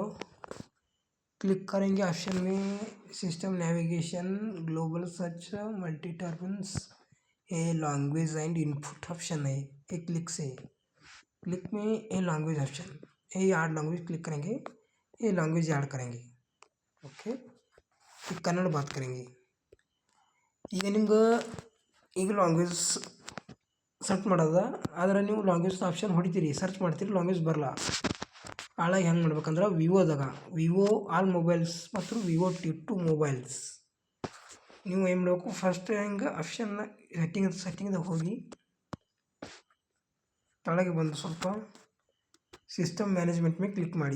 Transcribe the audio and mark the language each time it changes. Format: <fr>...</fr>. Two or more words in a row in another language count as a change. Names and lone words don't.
<hi>क्लिक करेंगे ऑप्शन में</hi> <en>system navigation, global search, multi turbans,</en> <hi>ये</hi> <en>language and input option</en> <hi>है। एक क्लिक में ये</hi> <en>language option,</en> <hi>ये</hi> <en>add language click</en> <hi>करेंगे। ये</hi> <en>language add</en> <hi>करेंगे ओके। फिर कन्नड़ बात करेंगे।</hi> <kn>ಈಗ ನಿಮ್ಗೆ ಈಗ</kn> <en>language search</en> <kn>ಮಾಡೋದ, ಆದರೆ ನೀವು</kn> <en>language option</en> <kn>ಹೊಡಿತೀರಿ, ಸರ್ಚ್ ಮಾಡ್ತೀರಿ, ಲ್ಯಾಂಗ್ವೇಜ್ ಬರಲ್ಲ। ಹಾಳಾಗಿ ಹೆಂಗೆ ಮಾಡ್ಬೇಕಂದ್ರೆ ವಿವೋದಾಗ</kn> <en>Vivo all mobiles</en> <kn>ಮತ್ತು ವಿವೋ T2 ಮೊಬೈಲ್ಸ್ ನೀವು ಏನು ಮಾಡಬೇಕು, ಫಸ್ಟ್ ಹೆಂಗೆ ಆಪ್ಷನ್ನ ಸೆಟ್ಟಿಂಗ್ದಾಗ ಹೋಗಿ ಕೆಳಗೆ ಬಂದು ಸ್ವಲ್ಪ</kn> <en>system management</en> <kn>ಮೇಲೆ ಕ್ಲಿಕ್ ಮಾಡಿ।</kn>